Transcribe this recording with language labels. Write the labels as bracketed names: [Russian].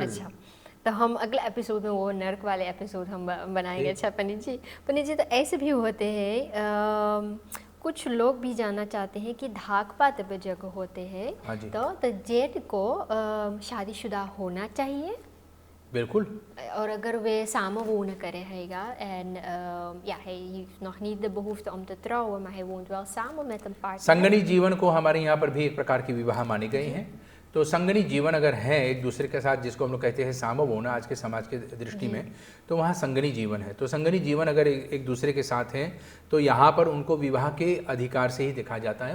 [Hindi] अच्छा, तो हम अगले एपिसोड में वो नर्क वाले एपिसोड हम बनाएंगे। अच्छा पंडित जी तो ऐसे भी होते हैं कुछ लोग भी जानना चाहते हैं कि धाक पात पे जगह होते हैं। हाँ जी। तो जेठ को शादीशुदा होना चाहिए बिल्कुल। और अगर वे [Dutch] samen wonen krijgen en ja, hij heeft nog niet de behoefte om te trouwen, maar hij woont wel samen met een partner. [Hindi] संगनी जीवन को हमारे यहाँ पर भी एक प्रकार की विवाह मानी गई हैं। तो संगनी जीवन अगर है एक दूसरे के साथ, जिसको हम लोग कहते हैं सामवोना आज के समाज के दृष्टि में, तो वहाँ संगनी जीवन है। तो संगनी जीवन अगर एक दूसरे के साथ है तो यहाँ पर उनको विवाह के अधिकार से ही देखा जाता है।